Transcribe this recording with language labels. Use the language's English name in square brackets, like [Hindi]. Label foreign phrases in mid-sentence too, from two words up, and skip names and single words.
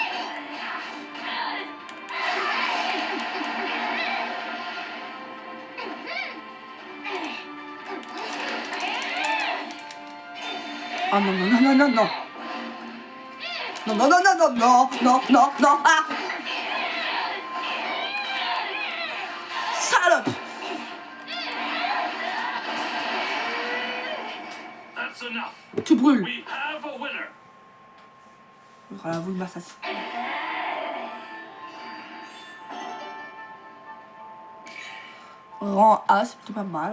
[French] Oh non, non, non, non, non, non. Non, non, non, non, non, non, non, non, non, ah! Salope! Tu brûles. Voilà, vous le massacre. Rang A, c'est plutôt pas mal.